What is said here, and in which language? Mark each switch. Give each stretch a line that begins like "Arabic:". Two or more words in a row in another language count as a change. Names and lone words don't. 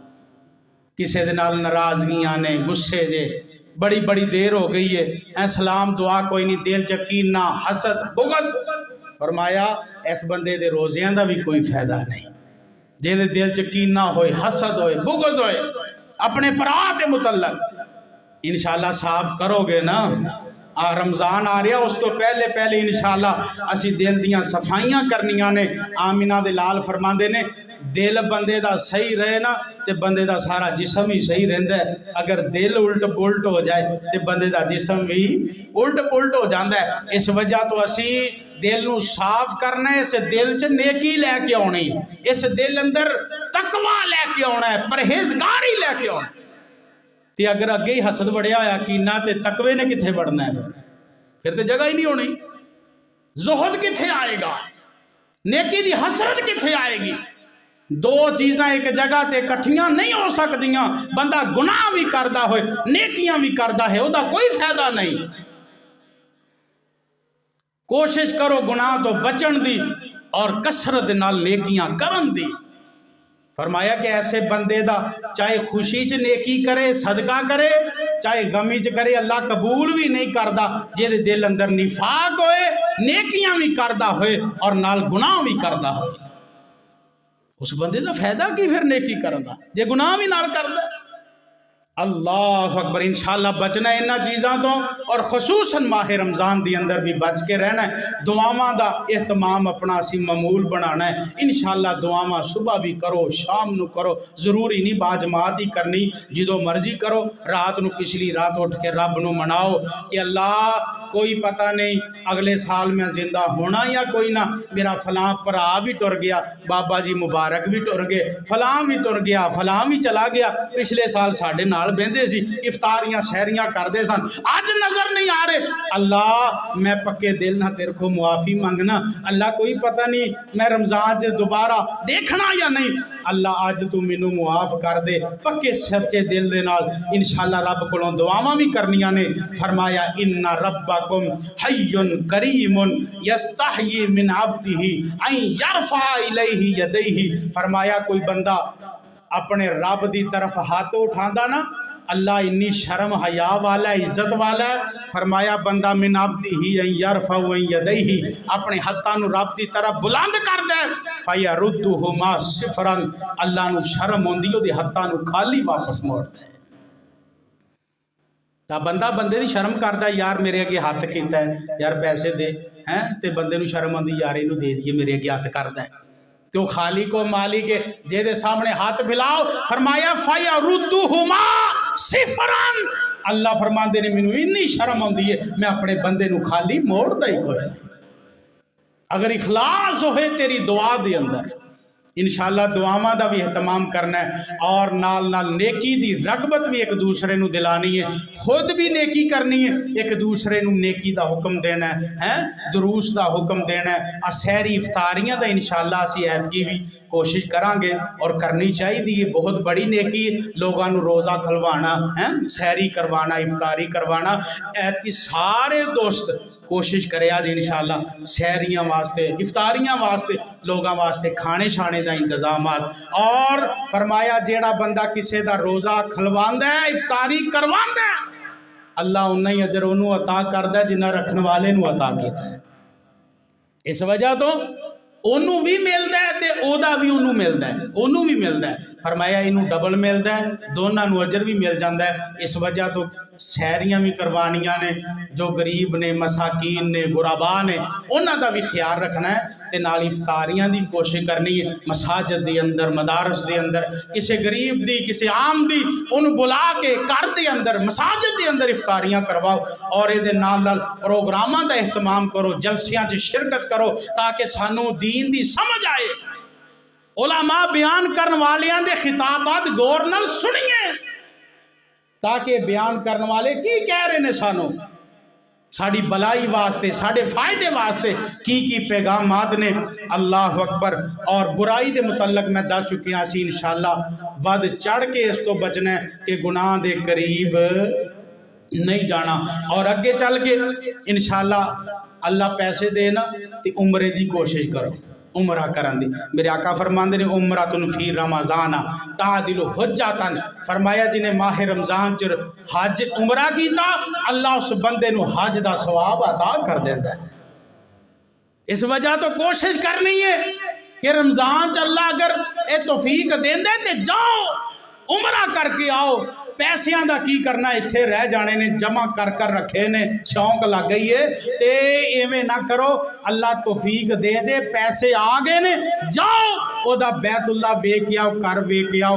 Punjabi: کسی دے نال ناراضگیاں نے، غصے جے، بڑی بڑی دیر ہو گئی ہے، سلام دعا کوئی نہیں، دل چ کینہ حسد بغض، فرمایا اس بندے دے روزیاں دا بھی کوئی فائدہ نہیں۔ جے دے دل چ کینہ ہوئے، حسد ہوئے، بغض ہوئے اپنے پراہ دے متعلق، انشاءاللہ صاف کرو گے نا۔ رمضان آ رہا اس تو پہلے انشاءاللہ اسی دل دیاں صفائیاں کرنیاں نے۔ آمنہ دے لال فرماندے نے دل بندے دا صحیح رہے نا تے بندے دا سارا جسم ہی صحیح رہندا ہے، اگر دل الٹ پلٹ ہو جائے تے بندے دا جسم بھی الٹ پلٹ ہو جاندا ہے۔ اس وجہ تو اسی دل نو صاف کرنا ہے، اس دل چ نیکی لے کے آنی ہے، اس دل اندر تقوی لے کے آنا ہے، پرہیزگاری لے کے آنا ہے۔ تے اگر اگے ہی حسد بڑھیا ہویا کینہ تے تقوی نے کتھے بڑھنا ہے، پھر تے جگہ ہی نہیں ہونی۔ زہد کتھے آئے گا، نیکی دی حسرت کتھے آئے گی؟ دو چیزاں ایک جگہ تے کٹھیاں نہیں ہو سکتیاں۔ بندہ گناہ بھی کردہ ہوئے نیکیاں بھی کردہ ہے، وہ کوئی فائدہ نہیں۔ کوشش کرو گناہ تو بچن دی اور کثرت نال نیکیاں کرن دی۔ فرمایا کہ ایسے بندے دا چاہے خوشی چ نیکی کرے، صدقہ کرے، چاہے غمی چ کرے، اللہ قبول بھی نہیں کردہ۔ جے دے دل اندر نفاق ہوئے، نیکیاں بھی کردہ ہوئے اور نال گناہ بھی کردہ ہوئے، اس بندے دا فائدہ کی پھر نیکی کرنا جے گناہ بھی نال کردہ۔
Arabic: اللہ اکبر،
Punjabi: انشاءاللہ بچنا ہے انہاں چیزاں تو، اور خصوصاً ماہ رمضان دی اندر بھی بچ کے رہنا ہے۔ دعاواں دا اہتمام اپنا اسی معمول بنانا ہے۔ انشاءاللہ دعاواں صبح بھی کرو، شام نو کرو، ضروری نہیں باجماعت ہی کرنی، جدو مرضی کرو۔ رات نو پچھلی رات اٹھ کے رب نو مناؤ کہ اللہ کوئی پتہ نہیں اگلے سال میں زندہ ہونا یا کوئی نہ، میرا فلاں پرا بھی ٹر گیا، بابا جی مبارک بھی ٹر گئے، فلاں بھی ٹر گیا، فلاں بھی چلا گیا، پچھلے سال ساڑھے نال بہندے سی، افطاریاں شہریاں کردے سن، آج نظر نہیں آ رہے۔ اللہ میں پکے دل نہ تیرے کو معافی مانگنا، اللہ کوئی پتہ نہیں میں رمضان سے دوبارہ دیکھنا یا نہیں، اللہ آج تو مینوں معاف کر دے، پکے سچے دل دے نال انشاءاللہ رب کولوں دعاواں بھی کرنیاں نے۔
Arabic: فرمایا ان ربکم حی کریم یستحیی من عبدہ ان یرفع الیہ یدیہ۔
Punjabi: فرمایا کوئی بندہ اپنے رب دی طرف ہاتھ اٹھاندا نا، اللہ انی شرم حیا والا ہے، عزت والا ہے۔ فرمایا بندہ
Arabic: من عبدہ ان یرفع یدیہ،
Punjabi: اپنے ہاتھاں نو رب دی طرف بلند کر دے،
Arabic: فیردہما صفرا،
Punjabi: اللہ نو شرم ہوندی او دے ہاتھاں نو خالی واپس موڑ دے۔ تا بندہ بندے دی شرم کردا ہے، یار میرے اگے ہاتھ کیتا ہے، یار پیسے دے ہیں، تے بندے نو شرم آندی یار اینو دے دیے، میرے اگے ہاتھ کردا ہے، تو خالق و مالک ہے جے دے سامنے ہاتھ پھیلاؤ۔ فرمایا
Arabic: فیردہما صفرا،
Punjabi: اللہ فرماندے نے مینوں اتنی شرم آندی ہے میں اپنے بندے نو خالی موڑدا ہی کوئی نہیں۔ اگر اخلاص ہوئے تیری دعا دے اندر، انشاءاللہ دعاواں دا بھی اہتمام کرنا ہے، اور نال نال نیکی دی رغبت بھی ایک دوسرے نو دلانی ہے، خود بھی نیکی کرنی ہے، ایک دوسرے نو نیکی دا حکم دینا ہے، دروس دا حکم دینا ہے۔ سحری افطاریاں دا انشاءاللہ اسی عید کی بھی کوشش کران گے اور کرنی چاہیے، بہت بڑی نیکی ہے لوگاں نو روزہ کھلوانا، سحری کروانا، افطاری کروانا۔ عید کی سارے دوست کوشش کرے آج انشاءاللہ سحریاں واسطے افطاریاں واسطے لوگاں واسطے کھانے شانے دا انتظامات، اور فرمایا جیڑا بندہ کسے دا روزہ کھلواندا ہے افطاری کرواندا ہے اللہ انہاں ہی اجر انہوں عطا کردا ہے جنہ رکھن والے نو عطا کیتا ہے۔ اس وجہ تو انہوں بھی ملدا ہے تے او دا بھی انہوں ملدا ہے، انہوں بھی ملدا ہے، فرمایا انہوں ڈبل ملدا ہے، دونوں نو اجر بھی مل جاندا ہے۔ اس وجہ تو سحریاں بھی کروانیاں نے، جو غریب نے مساکین نے غربا نے انہاں دا بھی خیال رکھنا ہے تے نال افطاریاں دی کوشش کرنی ہے، مساجد دے اندر مدارس دے اندر کسے غریب دی کسے عام دی انہوں بلا کے گھر دے اندر مساجد دے اندر افطاریاں کرواؤ، اور اے دے نال نال پروگراماں دا اہتمام کرو، جلسیاں چ شرکت کرو تاکہ سانو دین دی سمجھ آئے، علماء بیان کرن والیاں دے خطابات غور نال سنیے تاکہ بیان کرن والے کی کہہ رہے نے سانو ساڑی بلائی واسطے ساڑے فائدے واسطے کی پیغامات نے۔
Arabic: اللہ اکبر۔
Punjabi: اور برائی دے متعلق میں دس چکیاں سی انشاءاللہ ود چڑھ کے اس تو بچنا ہے کہ گناہ دے قریب نہیں جانا، اور اگے چل کے انشاءاللہ اللہ پیسے دینا تے عمرے دی کوشش کرو، عمرہ کرن دی۔ میرے آقا فرماندے نے
Arabic: عمرۃ فی رمضان تعدل حجۃ،
Punjabi: فرمایا جنہیں ماہ رمضان چ حج عمرہ کیتا اللہ اس بندے نو حج دا ثواب عطا کر دیندا ہے۔ اس وجہ تو کوشش کرنی ہے کہ رمضان چ اللہ اگر اے توفیق دیندے تے جاؤ عمرہ کر کے آؤ، پیسیاں دا کی کرنا اتھے رہ جانے نے جمع کر کر رکھے نے، شوق لگ گئی ہے تے ایویں نہ کرو، اللہ توفیق دے دے پیسے آگے نے جاؤ او دا بیت اللہ ویکھ آؤ، کر ویکھ آؤ۔